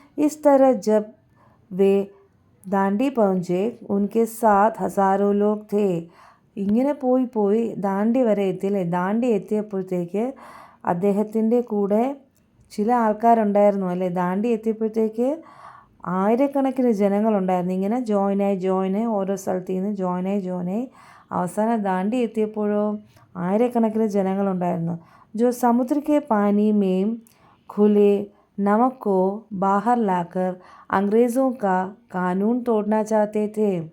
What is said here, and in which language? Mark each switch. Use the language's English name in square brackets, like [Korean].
[Hindi] इस तरह जब वे दांडी पहुँचे उनके साथ हज़ारों लोग थे. [Malayalam] ഇങ്ങനെ പോയി ദാണ്ടി വരെ എത്തിയില്ലേ. ദാണ്ടി എത്തിയപ്പോഴത്തേക്ക് അദ്ദേഹത്തിൻ്റെ കൂടെ ചില ആൾക്കാരുണ്ടായിരുന്നു അല്ലേ. ദാണ്ടി എത്തിയപ്പോഴത്തേക്ക് ആയിരക്കണക്കിന് ജനങ്ങളുണ്ടായിരുന്നു. ഇങ്ങനെ ജോയിനായി ഓരോ സ്ഥലത്തു നിന്ന് ജോയിനായി അവസാനം ദാണ്ടി എത്തിയപ്പോഴോ ആയിരക്കണക്കിന് ജനങ്ങളുണ്ടായിരുന്നു. [Hindi] ജോ സമുദ്ര കെ പാനി മേം ഖുലെ नमक को बाहर लाकर अंग्रेज़ों का कानून तोड़ना चाहते थे.